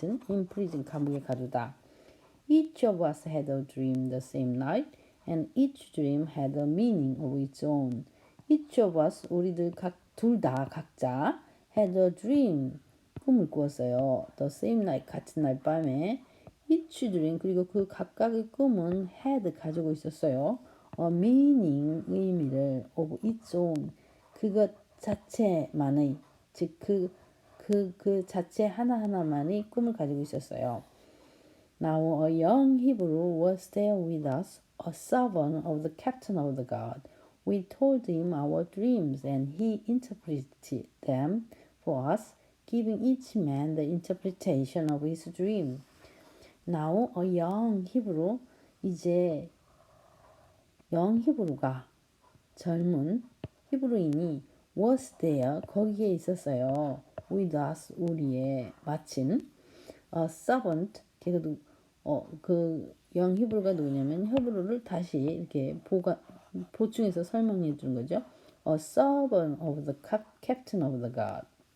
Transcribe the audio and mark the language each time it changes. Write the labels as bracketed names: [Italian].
[English] in prison [Korean] 감옥에 가두다. [English] Each of us had a dream the same night and each dream had a meaning of its own. Each of us [Korean] 우리들 둘 다 각자 [English] had a dream [Korean] 꿈을 꾸었어요. [English] The same night [Korean] 같은 날 밤에 [English] each dream [Korean] 그리고 그 각각의 꿈은 [English] had [Korean] 가지고 있었어요. [English] a meaning [Korean] 의미를 [English] of its own [Korean] 그것 자체만의 즉 그 자체 하나하나만의 꿈을 가지고 있었어요. [English] Now a young Hebrew was there with us, a servant of the captain of the guard. We told him our dreams and he interpreted them for us, giving each man the interpretation of his dream. Now a young Hebrew [Korean] 이제 [English] young Hebrew가 [Korean] 젊은 히브리인이 [English] was there [Korean] 거기에 있었어요. [English] with us [Korean] 우리의 마침 [English] a servant [Korean] 걔도 그 영 히브루가 누구냐면 히브루를 다시 이렇게 보충해서 설명해 주는 거죠. [English] A servant of the captain of the guard.